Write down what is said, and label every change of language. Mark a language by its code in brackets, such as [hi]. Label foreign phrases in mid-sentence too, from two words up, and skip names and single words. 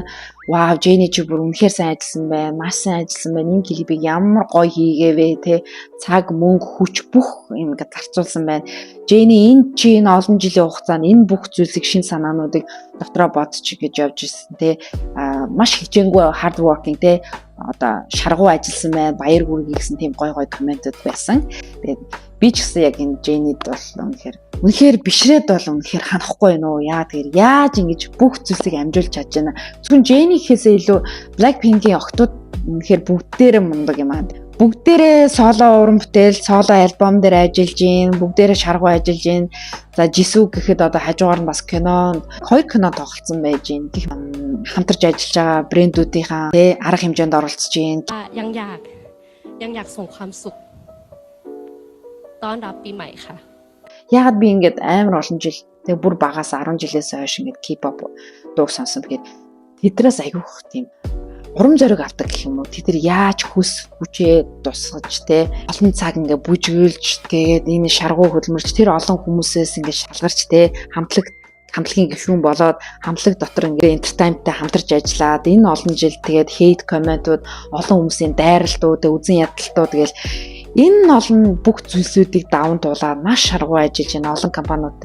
[mn] Вау, Жени чи бүр үнэхээр сайн ажилласан байна. Маш сайн ажилласан байна. Энэ клипийг ямар гоё хийгээвэ те. Цаг, мөнгө, хүч бүх юм ингээд зарцуулсан байна. Жени энэ чи энэ олон жилийн хугацаанд энэ бүх зүйлсийг шин санаануудыг дотроо бодож гэж явж ирсэн те. Маш хичээнгүй [en] hard working [mn] те. Одоо шаргуу ажилласан байна. Баяр хүргэе гэсэн тийм гоё комментууд байсан. Тэгээд би ч гэсэн яг энэ Женид бол үнэхээр бишрээд бол үнэхээр ханахгүй байна уу? Яа тэгэхээр яаж ингэж бүх зүйлсийг амжуулж чадж байна. Зөвхөн Жени гэхээсээ илүү Blackpink-ийн охтууд үнэхээр бүгдээрээ мундаг юм аа. Бүгдээрээ соло уран бүтээл, соло альбом дээр ажиллаж гин, бүгдээрээ шаргуу ажиллаж гин. За Жисүү гэхэд одоо хажуугаар нь бас кино, 2 кино тоглолцсон байж гин. Хамтарч ажиллаж байгаа брэндүүдийнхаа тэ арга хэмжээнд оролцож гин. [th] ยังอยากส่งความสุขต้อนรับปีใหม่ค่ะ [mn] Яагаад би ингээд амар олон жил тэг бүр багаас 10 жилээс хойш ингээд K-pop дууг сонсон гэхээр тэдрээс аягүйх тийм урам зориг авдаг гэх юм уу. Тэд нар яаж хүс хүчээ тусгаж те олон цаг ингээд бүжгэлж тэгээд энэ шаргуу хөдөлмөрч тэр олон хүмүүсээс ингээд шалгарч те хамтлагийн гишүүн болоод хамтлаг дотор ингээд entertainment-тай хамтарч ажиллаад энэ олон жил тэгээд [en] hate comment- [mn] ууд олон хүмүүсийн дайралтууд үзэн ядалтууд тэгэл энэ олон бүх зүйлсүүдийг даван туулаад маш шаргуу ажиллаж байна олон компаниудтай.